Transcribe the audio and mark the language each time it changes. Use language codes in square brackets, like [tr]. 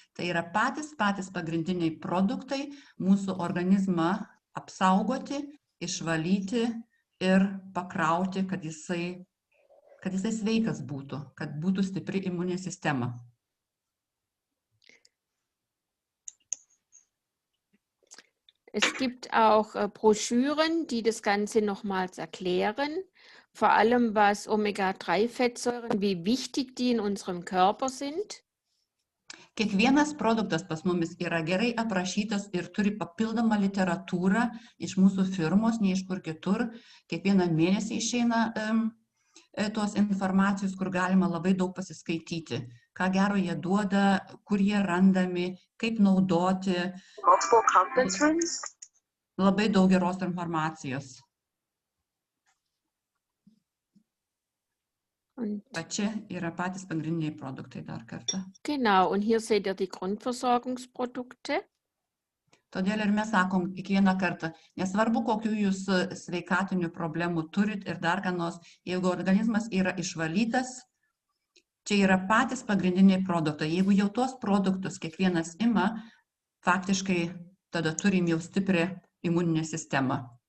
[lt] Tai yra patys pagrindiniai produktai mūsų organizmą apsaugoti, išvalyti ir pakrauti, kad jisai sveikas būtų, kad būtų stipri imuninė sistema. [de] Es gibt auch Broschüren, die das Ganze nochmals erklären, vor allem was Omega-3-Fettsäuren, wie wichtig die in unserem Körper sind. [lt] Kiekvienas produktas pas mumis yra gerai aprašytas ir turi papildomą literatūrą iš mūsų firmos, ne iš kur kitur. Kiekvieną mėnesį išeina tos informacijos, kur galima labai daug pasiskaityti. Ką gero jie duoda, kur jie randami, kaip naudoti. Labai daug geros informacijos. Čia yra patys pagrindiniai produktai dar kartą. [de] Genau, und hier seht ihr die Grundversorgungsprodukte. [lt] Todėl ir mes sakom kiekvieną kartą, nesvarbu, kokių jūs sveikatinių problemų turit ir dar ką nors, jeigu organizmas yra išvalytas, čia yra patys pagrindiniai produktai. Jeigu jau tuos produktus kiekvienas ima, faktiškai tada turim jau stiprią imuninę sistemą.